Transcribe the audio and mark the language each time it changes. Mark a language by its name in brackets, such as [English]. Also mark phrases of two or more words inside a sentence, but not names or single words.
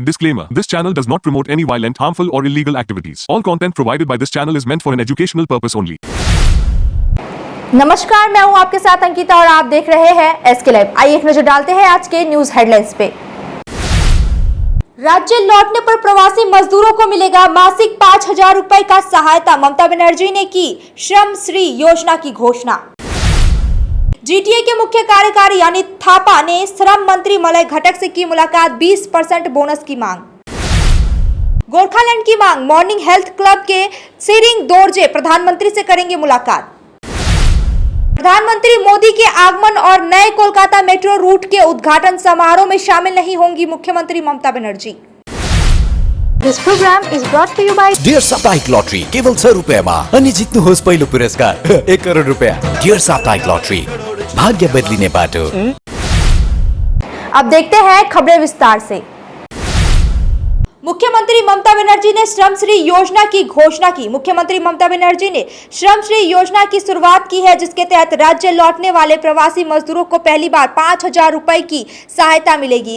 [English] Disclaimer: This channel does not promote any violent, harmful, or illegal activities. All content provided by this channel is meant for an educational purpose only. [Hindi] नमस्कार, मैं हूं आपके साथ अंकिता और आप देख रहे हैं एसके लाइव। आइए एक नजर डालते हैं आज के [English] news headlines [Hindi] पे। राज्य लौटने पर प्रवासी मजदूरों को मिलेगा मासिक 5,000 रुपए का सहायता। ममता बनर्जी ने की श्रम श्री योजना की घोषणा। जीटीए के मुख्य कार्यकारी अनित थापा ने श्रम मंत्री मलय घटक से की मुलाकात। 20% बोनस की मांग। गोरखालैंड की मांग। मॉर्निंग हेल्थ क्लब के सेरिंग दोरजे प्रधानमंत्री से करेंगे मुलाकात। प्रधानमंत्री मोदी के आगमन और नए कोलकाता मेट्रो रूट के उद्घाटन समारोह में शामिल नहीं होंगी मुख्यमंत्री ममता बनर्जी। [English] This program is brought to you by [Nepali] डियर साप्ताहिक लॉटरी केवल 100 रुपैयाँमा अनि जित्नुहोस् पहिलो पुरस्कार 1 करोड रुपैयाँ। डियर साप्ताहिक लॉटरी, भाग्य बदलिने बाटो। [Hindi] अब देखते हैं खबरें विस्तार से। मुख्यमंत्री ममता बनर्जी ने श्रम श्री योजना की घोषणा की। मुख्यमंत्री ममता बनर्जी ने श्रम श्री योजना की शुरुआत की है, जिसके तहत राज्य लौटने वाले प्रवासी मजदूरों को पहली बार 5,000 रुपए की सहायता मिलेगी।